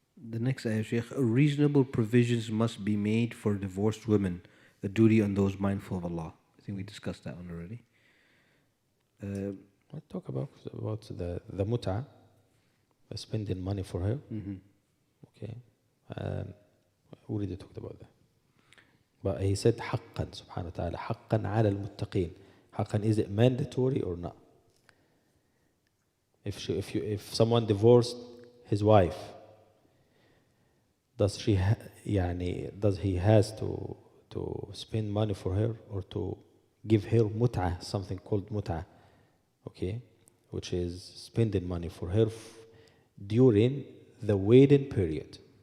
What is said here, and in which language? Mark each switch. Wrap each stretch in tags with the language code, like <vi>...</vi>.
<en>The next ayah, Sheikh, reasonable provisions must be made for divorced women, a duty on those mindful of Allah. I think we discussed that one already. Let's talk about the mut'ah, spending money for her. Okay. We already talked about that. But he said</en> <ar>حقا سبحانه وتعالى حقا على المتقين.</ar> <en>حقا, is it mandatory or not? If someone divorced his wife, does he has to spend money for her or to give her mut'ah, something called mut'ah, okay, which is spending money for her during the waiting period.</en>